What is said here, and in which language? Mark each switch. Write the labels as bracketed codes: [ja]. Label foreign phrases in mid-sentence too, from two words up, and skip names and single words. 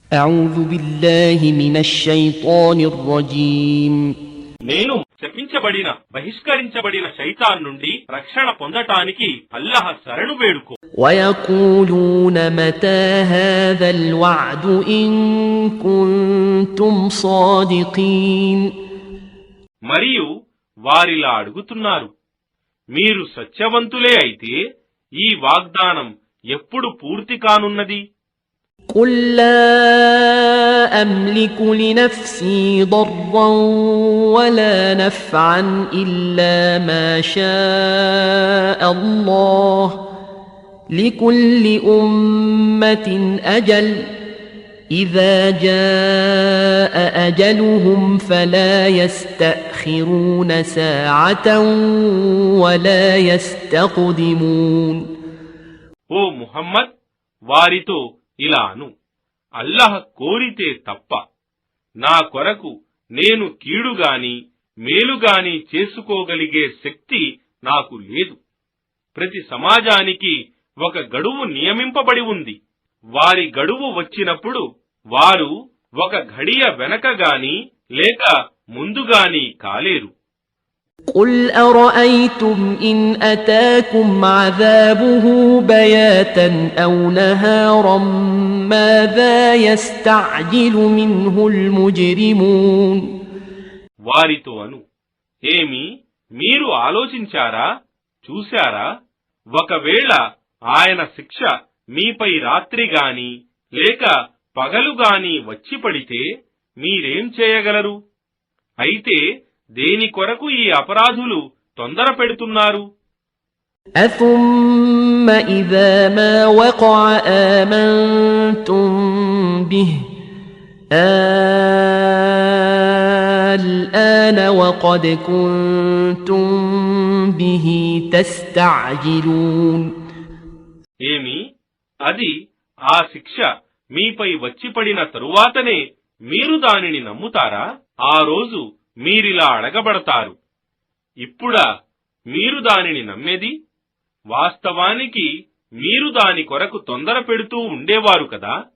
[ar] أعوذ بالله من الشيطان الرجيم [te] నేను శపించబడిన బహిష్కరించబడిన శైతాన్ నుండి రక్షణ పొందటానికి అల్లాహ్ శరణు వేడుకో. [ar] ويقولون متى هذا الوعد إن كنتم صادقين [te] మరియు వారిలా అడుగుతున్నారు, మీరు సత్యవంతులే అయితే ఈ వాగ్దానం ఎప్పుడు పూర్తి కానున్నది? [ar] قل لا أملك لنفسي ضرا ولا نفعا إلا ما شاء الله لكل أمة أجل إذا جاء أجلهم فلا يستأخرون ساعة ولا يستقدمون. [te] ఓ ముహమ్మద్, వారితో ఇలా అను, అల్లాహ్ కోరితే తప్ప నా కొరకు నేను కీడుగాని మేలుగాని చేసుకోగలిగే శక్తి నాకు లేదు. ప్రతి సమాజానికి ఒక గడువు నియమింపబడి ఉంది. వారి గడువు వచ్చినప్పుడు వారు ఒక ఘడియ వెనకగాని లేక ముందుగాని కాలేరు. [ar] قل أرأيتم إن أتاكم عذابه بياتا أو نهارا ماذا يستعجل منه المجرمون. [te] వారితో అను, ఏమి మీరు ఆలోచించారా, చూశారా? ఒకవేళ ఆయన శిక్ష మీపై రాత్రిగాని లేక పగలుగాని వచ్చి పడితే మీరేం చేయగలరు? అయితే దేని కొరకు ఈ అపరాధులు తొందర పెడుతున్నారు? [ar] أثم إذا ما وقع آمنتم به الآن وقد كنتم به تستعجلون. [te] ఏమి అది ఆ శిక్ష మీపై వచ్చి పడిన తరువాతనే మీరు దానిని నమ్ముతారా? ఆ రోజు మీరిలా అడగబడతారు, ఇప్పుడా మీరు దానిని నమ్మేది? వాస్తవానికి మీరు దాని కొరకు తొందర పెడుతూ ఉండేవారు కదా.